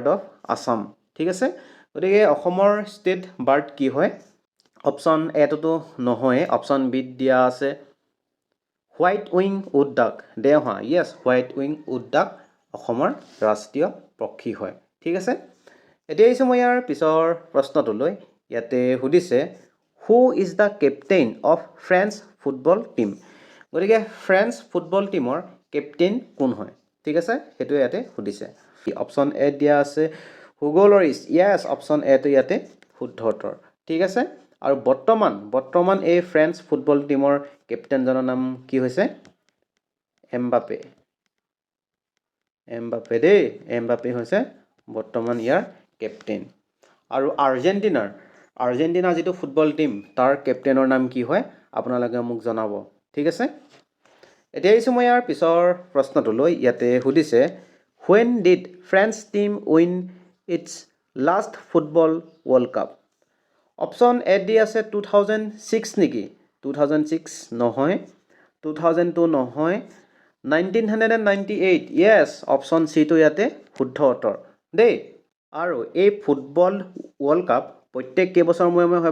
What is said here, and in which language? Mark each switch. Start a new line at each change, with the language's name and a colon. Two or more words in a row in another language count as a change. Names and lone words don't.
English: of Assam
Assamese: ঠিক আছে গতিকে অসমৰ ষ্টেট বাৰ্ড কি হয় অপশ্যন এটোতো নহয় অপশ্যন বিত দিয়া আছে
English: white wing wood duck
Assamese: দেওহা yes
English: white wing wood duck
Assamese: অসমৰ ৰাষ্ট্ৰীয় পক্ষী হয় ঠিক আছে এতিয়া মই ইয়াৰ পিছৰ প্ৰশ্নটোলৈ ইয়াতে সুধিছে
English: who is the captain of French football team
Assamese: গতিকে
English: French football
Assamese: টিমৰ কেপ্টেইন কোন হয় ঠিক আছে হেতু ইয়াতে সুধিছে
English: option A
Assamese: দিয়া আছে হুগো লৰিছ yes
English: option A
Assamese: টো ইয়াতে শুদ্ধ উত্তৰ ঠিক আছে আৰু বৰ্তমান এই ফ্ৰেঞ্চ ফুটবল টিমৰ কেপ্টেইনজনৰ নাম কি হৈছে এমবাপে দেই এমবাপে হৈছে বৰ্তমান ইয়াৰ কেপ্টেইন আৰু আৰ্জেণ্টিনাৰ যিটো ফুটবল টিম তাৰ কেপ্টেইনৰ নাম কি হয় আপোনালোকে মোক জনাব ঠিক আছে এতিয়া মই ইয়াৰ পিছৰ প্ৰশ্নটোলৈ ইয়াতে সুধিছে
English: when did French team win its last football world cup option A
Assamese: দি আছে 2006 নেকি 2006 নহয় 2002 নহয় 1998 yes
English: option C
Assamese: টো ইয়াতে শুদ্ধ উত্তৰ দেই আৰু এই
English: football world cup
Assamese: প্ৰত্যেক কেইবছৰ মূৰে হয়